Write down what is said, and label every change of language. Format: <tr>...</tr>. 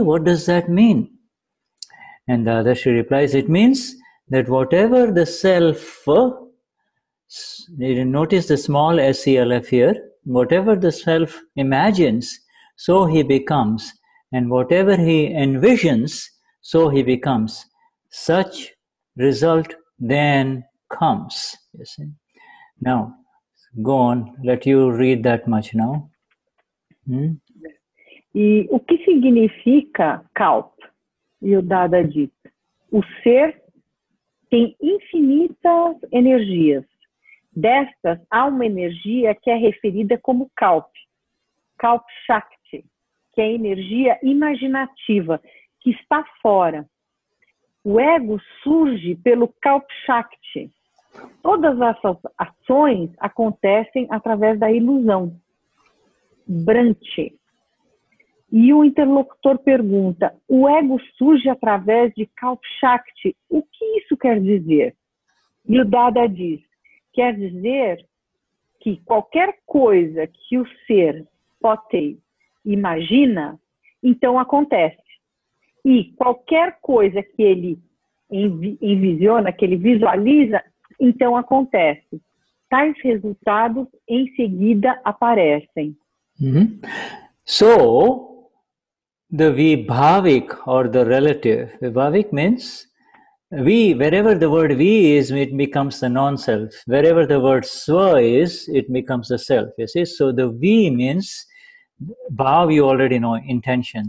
<en>What does that mean? And the Dadashri replies, it means that whatever the self, notice the small SELF here, whatever the self imagines, so he becomes, and whatever he envisions, so he becomes. Such result then comes. You see? Now, go on, let you read that much now.</en> <pt>E o que significa Kalp? E o Dada diz, o ser tem infinitas energias. Destas, há uma energia que é referida como Kalp Shakti, que é a energia imaginativa, que está fora. O ego surge pelo Kalp Shakti. Todas essas ações acontecem através da ilusão. Branche. E o interlocutor pergunta, o ego surge através de Kalp Shakti. O que isso quer dizer? E o Dada diz, quer dizer que qualquer coisa que o ser Potei imagina, então acontece. E qualquer coisa que ele envisiona, que ele visualiza, então acontece. Tais resultados em seguida aparecem.</pt> <en>So, the vibhaavik or the relative, vibhaavik means wherever the word we is, it becomes the non-self. Wherever the word swa is, it becomes the self. You see, so the we means bhav, you already know, intention.</en>